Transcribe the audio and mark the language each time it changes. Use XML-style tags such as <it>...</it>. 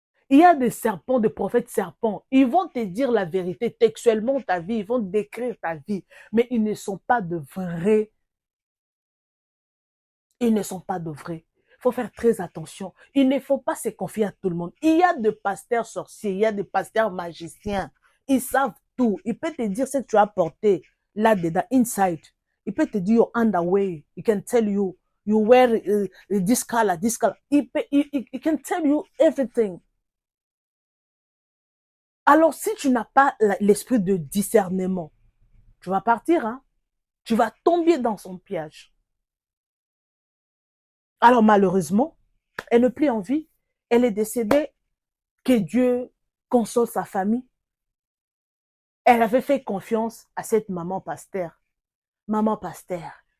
<fr>Il y a des serpents, des prophètes serpents. Ils vont te dire la vérité textuellement ta vie, ils vont décrire ta vie, mais ils ne sont pas de vrais. Ils ne sont pas de vrais. Il faut faire très attention. Il ne faut pas se confier à tout le monde. Il y a des pasteurs sorciers, il y a des pasteurs magiciens. Ils savent tout. Il peut te dire ce que tu as porté là-dedans,</fr> <en>inside.</en> <fr>Il peut te dire</fr> <en>your underwear. He can tell you, you wear this color, this color. He can tell you everything.</en> <fr>Alors, si tu n'as pas l'esprit de discernement, tu vas partir, hein? Tu vas tomber dans son piège. Alors, malheureusement, elle n'est plus en vie. Elle est décédée. Que Dieu console sa famille. Elle avait fait confiance à cette maman pasteur. Maman pasteur.</fr>